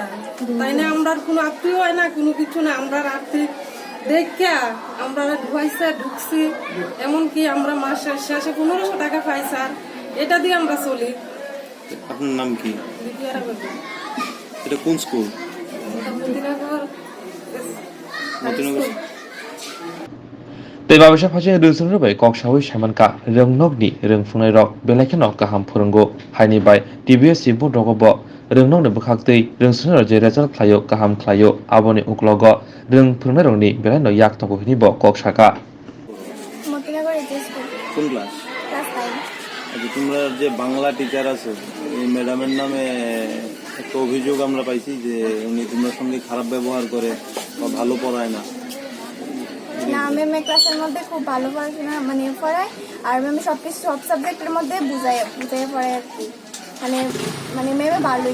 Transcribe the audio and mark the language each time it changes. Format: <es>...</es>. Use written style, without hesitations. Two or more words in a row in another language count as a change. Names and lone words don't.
<bn>তাই না আমরা কোনো আত্মীয় হয় না কোনো কিছু না। আমরা আর্থিক দেখা আমরা ঢুকছি এমনকি আমরা মাসের শেষে 1500 টাকা পাই স্যার এটা দিয়ে আমরা চলি। আপনার নাম কি? বিপিআর বেগম। এটা কোন স্কুল? এটা মতিনগর মতিনগর।</bn> <trp>tei babisa phajing rungsung bai koksawi samanka rengnokni rungfungnai rok belaikeno kaham phurungo haini bai TBS sibun rogobo rengnokni bukhaktei rungsung je result khlaio kaham khlaio aboni uklogo rungfungnai rokni belaino yak tongo hini bo koksaka</trp> <bn>মতিনগর এইচএস স্কুল কোন ক্লাস? ক্লাস 5। আচ্ছা তোমরা যে বাংলা টিচার আছে এই ম্যাডামের নামে একটা অভিযোগ আমরা পাইছি যে উনি তোমার সঙ্গে খারাপ ব্যবহার করে বা ভালো পড়ায় না। না ম্যাম ক্লাসের মধ্যে খুব ভালো পড়াশোনা মানে পড়ায় আর ম্যাম সব সাবজেক্টের মধ্যে বুঝায় পড়ায় আর কি মানে মানে ম্যামে ভালোই।</bn>